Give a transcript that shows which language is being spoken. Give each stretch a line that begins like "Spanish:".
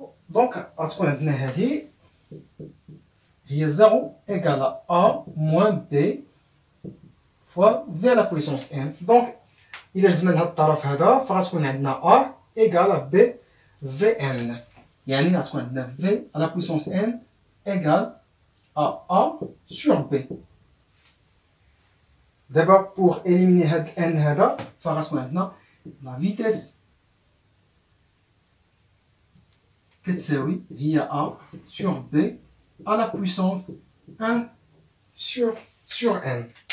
French: Donc, il y a 0 égale à A moins B fois V à la puissance n.
Arabic: Donc, إلا جبنا لهاد الطرف هذا فغتكون عندنا A égale à B Vn. يعني غتكون عندنا
French: V à la puissance n égale à A sur B. D'abord pour éliminer
Arabic: هاد n هذا فغتكون عندنا
French: la vitesse
Arabic: كتساوي هي
French: A sur B à la puissance 1 sur n.